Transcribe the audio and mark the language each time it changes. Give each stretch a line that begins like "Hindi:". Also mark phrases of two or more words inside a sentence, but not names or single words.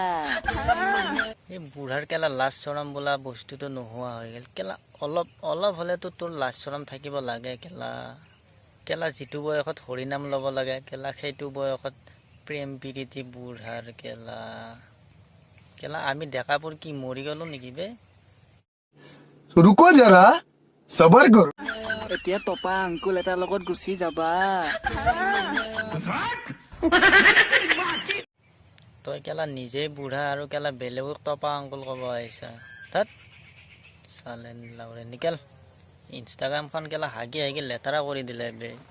Assamese: এই বুঢ়াৰ কেলা লাজ চৰম বোলা বস্তুটো নোহোৱা হৈ গ'ল কেলা অলপ হ'লেতো তোৰ লাজ চৰম থাকিব লাগে কেলা যিটো বয়সত হৰিনাম ল'ব লাগে কেলা সেইটো বয়সত প্ৰেম প্ৰীতি বুঢ়াৰ কেলা আমি ডেকাবোৰ কি মৰি গ'লো নেকি বে
Hindi: रुको जरा सबर करो
Assamese: এতিয়া টপা আংকুল এটাৰ লগত গুচি যাবা তই কেলা নিজেই বুঢ়া আৰু কেলা বেলেগক টপা আংকুল ক'ব আহিছা তাত চালে লাউৰে নিকেল ইনষ্টাগ্ৰামখন কেলা হাগি লেতেৰা কৰি দিলে বে